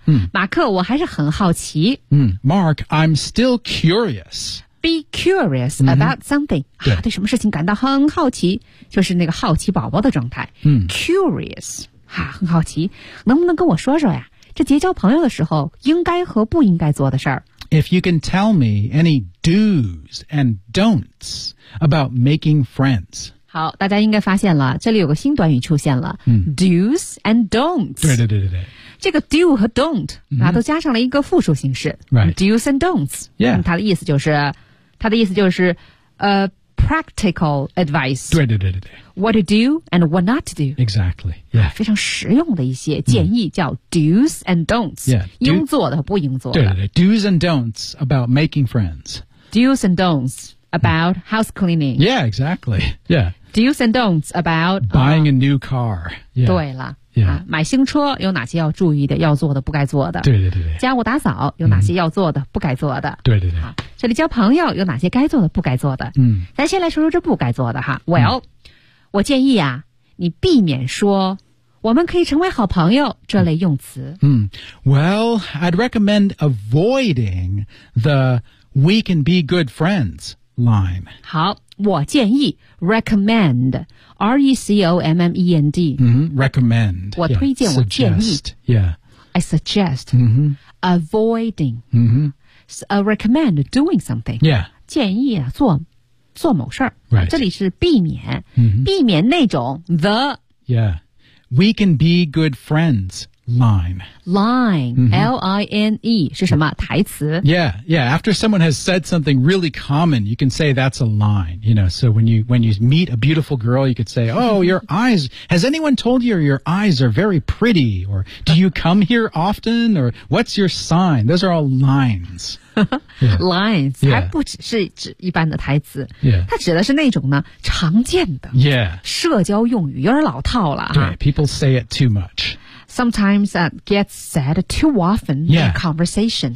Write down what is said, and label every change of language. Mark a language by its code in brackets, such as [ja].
[zh] 这好看上去的话还是有一些很好的方式。马克我还是很好奇。Mark, [en] I'm still curious. Be curious about something. [zh] 对什么事情感到很好奇，就是那个好奇宝宝的状态。Curious，很好奇，能不能跟我说说呀？这结交朋友的时候应该和不应该做的事儿。 [en] If you can tell me any do's and don'ts about making friends. [zh] 好，大家应该发现了，这里有个新短语出现了，do's and don'ts. 对，这个do和don't，都加上了一个复数形式，do's [en] and don'ts. Yeah. [zh] 它的意思就是 [en] practical advice. [zh] 对。 [en] What to do and what not to do. Exactly. Yeah. [zh] 非常实用的一些建议叫 do's and don'ts. [en] Yeah. [zh] 应做的和不应做的。对。 [en] Do's and don'ts about making friends. Do's and don'ts about house cleaning. Yeah, exactly. Yeah. Do's and don'ts about buying a new car. Yeah. [zh] 对了。买新车有哪些要注意的、要做的、不该做的。家务打扫有哪些要做的、不该做的。这里交朋友有哪些该做的、不该做的。咱先来说说这不该做的哈。Well, 我建议啊，你避免说我们可以成为好朋友这类用词。Well, [en] I'd recommend avoiding the we can be good friends line. [zh] 好，我建议 recommend, R-E-C-O-M-M-E-N-D. [en] Recommend. [zh] 我推荐，我建议。Suggest, [en] yeah. I suggest avoiding. Recommend doing something. Yeah. [zh] 建议啊，做某事儿。 [en] Right. [zh] 这里是避免, 避免那种 the. [en] Yeah. We can be good friends line. [zh] Line, L-I-N-E, 是什么?台词? [en] Yeah, yeah. After someone has said something really common, you can say that's a line. You know, so when you meet a beautiful girl, you could say, oh, your eyes, has anyone told you your eyes are very pretty? Or do you come here often? Or what's your sign? Those are all lines. [zh] Lines, 还不只是指一般的台词。它指的是那种呢，常见的社交用语，有点老套了。对, [en] people say it too much. Sometimes that gets said too often in conversation.